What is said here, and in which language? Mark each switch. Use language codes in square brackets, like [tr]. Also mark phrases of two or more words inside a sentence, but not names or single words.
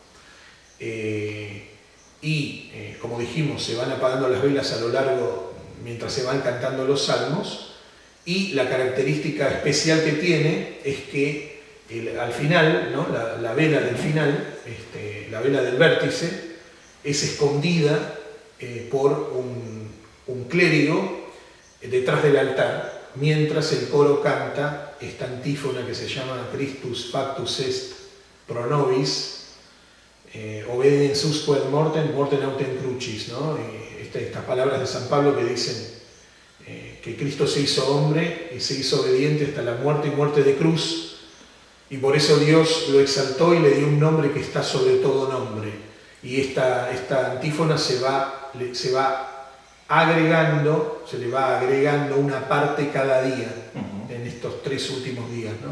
[es] Como dijimos, se van apagando las velas a lo largo, mientras se van cantando los salmos, y la característica especial que tiene es que al final, ¿no? la vela del final, la vela del vértice, es escondida por un clérigo detrás del altar, mientras el coro canta esta antífona que se llama [la] Christus factus est pro nobis, obediensusque ad mortem autem crucis, [es] ¿no? Estas palabras de San Pablo que dicen que Cristo se hizo hombre y se hizo obediente hasta la muerte y muerte de cruz, y por eso Dios lo exaltó y le dio un nombre que está sobre todo nombre. Y esta antífona se le va agregando una parte cada día en estos 3 últimos días, ¿no?